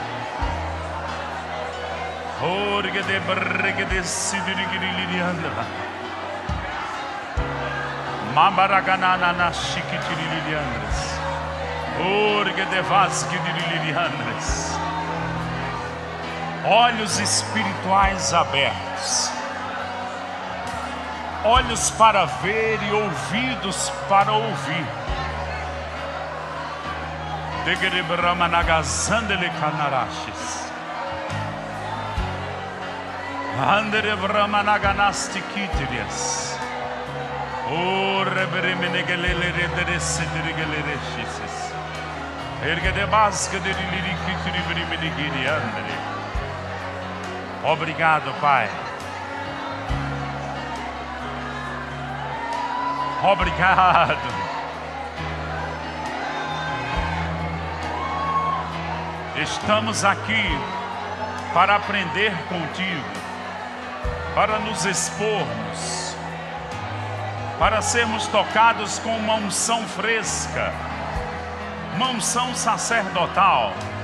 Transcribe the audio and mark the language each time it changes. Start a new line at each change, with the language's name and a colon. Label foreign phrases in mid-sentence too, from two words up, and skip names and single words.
Portuguese: Orga de brege de sidirigili andra. Mambaragana na shikitirili andres. Orga de vasque dirili andres. Olhos espirituais abertos. Olhos para ver e ouvidos para ouvir. Degere bramanagazandele canarachis. Andere bramanaganastikitrias. O rebremenegelele redresidirigelerechises. Ergue de basca de liriquitribrimenigiriandre. Obrigado, Pai. Obrigado. Estamos aqui para aprender contigo, para nos expormos, para sermos tocados com uma unção fresca, uma unção sacerdotal.